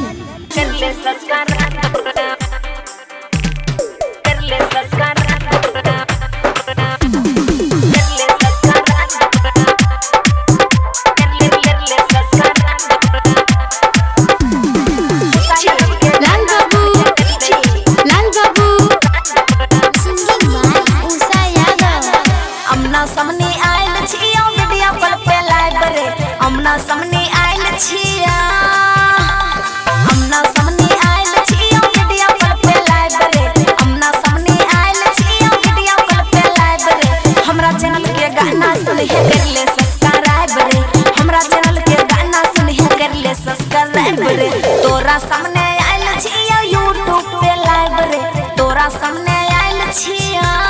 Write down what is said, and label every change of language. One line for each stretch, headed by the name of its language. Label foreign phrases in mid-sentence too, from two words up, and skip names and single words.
Maithili: कर ले संस्कार कर ले संस्कार Lal Babu, Lal Babu,
English: singing by Usha Yadav.
Maithili: अमना सामने आयल छिया
English: video call
Maithili: पे लाइव रे अमना सामने आयल छिया अमना सामने आयल छिया
English: video call
Maithili: पे लाइव रे अमना सामने आयल छिया
English: video call
Maithili: पे लाइव रे हमरा चैनल के गाना सुन है कर ले सब्सक्राइब रे हमरा चैनल के गाना सुन है कर ले सब्सक्राइब रे तोरा सामने आयल छिया YouTube पे लाइव रे तोरा सामने आयल छिया